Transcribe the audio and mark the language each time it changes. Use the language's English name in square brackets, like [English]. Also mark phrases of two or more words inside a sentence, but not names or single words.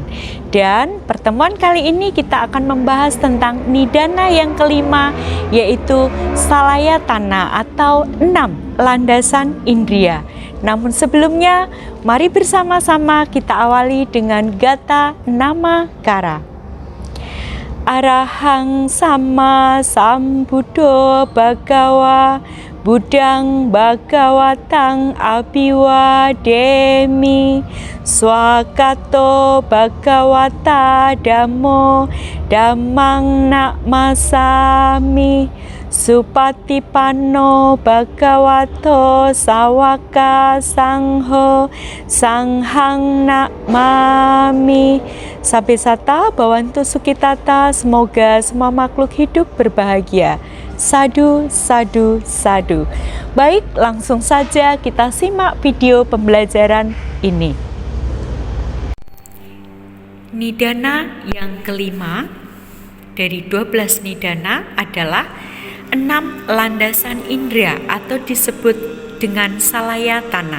[Indonesian] Dan pertemuan kali ini kita akan membahas tentang nidana yang kelima, yaitu salayatana atau 6 landasan indria. Namun sebelumnya, mari bersama-sama kita awali dengan [Pali] gata nama kara. Arahang sama sambuddho bhagawa buddhang bhagawatang abhiwademi swakato bhagawata dhammo dhammang nakmasami supatipanno bhagavato sawaka sangho sanghang nakmami. Sabesata Bhawantu Sukitata, [Indonesian] semoga semua makhluk hidup berbahagia. [Pali] Sadu, sadu, sadu. [Indonesian] Baik, langsung saja kita simak video pembelajaran ini. Nidana yang kelima dari 12 nidana adalah 6 landasan indera atau disebut dengan salayatana.